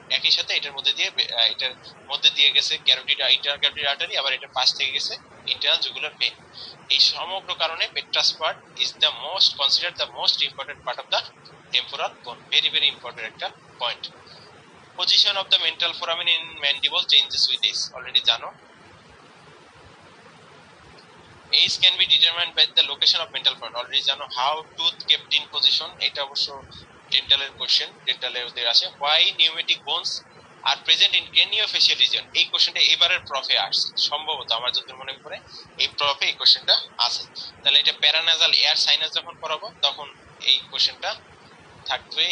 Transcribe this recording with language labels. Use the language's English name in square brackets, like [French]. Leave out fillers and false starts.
[Bangla] একই সাথে এটার মধ্যে দিয়ে গেছে ক্যারোটিড, ইন্টারনাল ক্যারোটিড আর্টারি, আবার এটার পাশ থেকে গেছে ইন্টারনাল জুগুলার ভেইন। এই সমগ্র কারণে [English] petrous part is the most considered the most important part of the temporal bone, very very important [Bangla] একটা point. [English] position of the mental foramen in mandible changes with age, [Bangla] already জানো। [English] Age can be determined by the location of mental foramen, [Bangla] already জানো। [English] How tooth kept in position, [Bangla] এটা অবশ্য ডেন্টালের question, ডেন্টালে ওদের আছে [English] Why pneumatic bones are present in craniofacial region. [Bangla] এই কোশ্চেনটা এবারের প্রফে আসছে সম্ভবত, আমার যত মনে পড়ে এই প্রফে এই কোশ্চেনটা আছে। তাহলে এটা প্যারানাজাল এয়ার সাইনাস যখন পড়াবো তখন এই কোশ্চেনটা থাকবে।